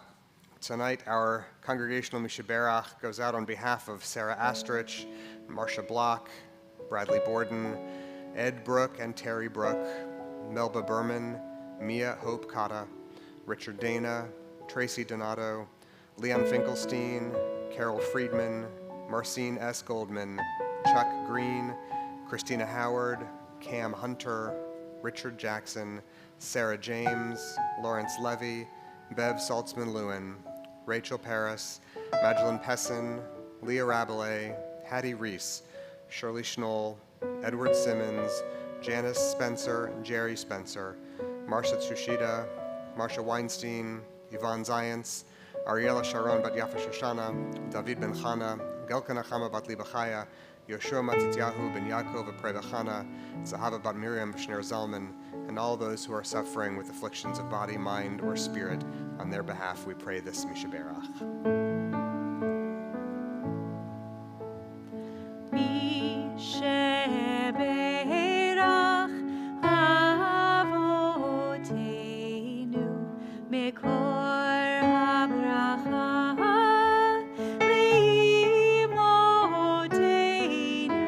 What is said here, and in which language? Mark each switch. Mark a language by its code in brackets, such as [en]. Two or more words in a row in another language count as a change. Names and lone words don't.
[en] Tonight, our congregational Mishaberach goes out on behalf of Sarah Astrich, Marcia Block, Bradley Borden, Ed Brook and Terry Brook, Melba Berman, Mia Hope Kata, Richard Dana, Tracy Donato, Leon Finkelstein, Carol Friedman, Marcine S. Goldman, Chuck Green, Christina Howard, Cam Hunter, Richard Jackson, Sarah James, Lawrence Levy, Bev Saltzman-Lewin, Rachel Paris, Magdalene Pessin, Leah Rabelais, Hattie Reese, Shirley Schnoll, Edward Simmons, Janice Spencer, Jerry Spencer, Marcia Tsushida, Marcia Weinstein, Yvonne Zients, Ariela Sharon Bat Yafa Shoshana, David Ben Chana, Gelka Nachama Bat Libachaya, Yoshua Matityahu Ben Yaakov Aprevachana, Zahava Bat Miriam B'Shneur Zalman, and all those who are suffering with afflictions of body, mind, or spirit. On their behalf, we pray this Mishaberach. [he] מי שברך אבותינו מקור הברכה לאמותינו.